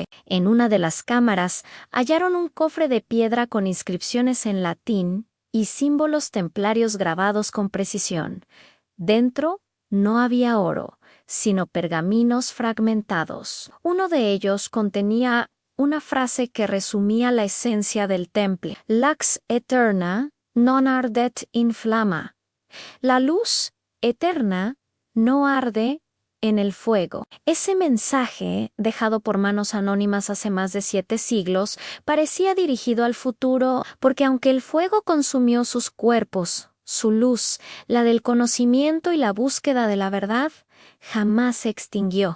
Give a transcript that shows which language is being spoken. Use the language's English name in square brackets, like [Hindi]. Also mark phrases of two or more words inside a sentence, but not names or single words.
[Spanish] En una de las cámaras hallaron un cofre de piedra con inscripciones en latín y símbolos templarios grabados con precisión. Dentro no había oro, sino pergaminos fragmentados. Uno de ellos contenía una frase que resumía la esencia del temple: [Latin] Lux eterna non ardet in flamma. [Spanish] La luz eterna no arde en el fuego. Ese mensaje, dejado por manos anónimas hace más de 7 siglos, parecía dirigido al futuro, porque aunque el fuego consumió sus cuerpos, su luz, la del conocimiento y la búsqueda de la verdad, jamás se extinguió.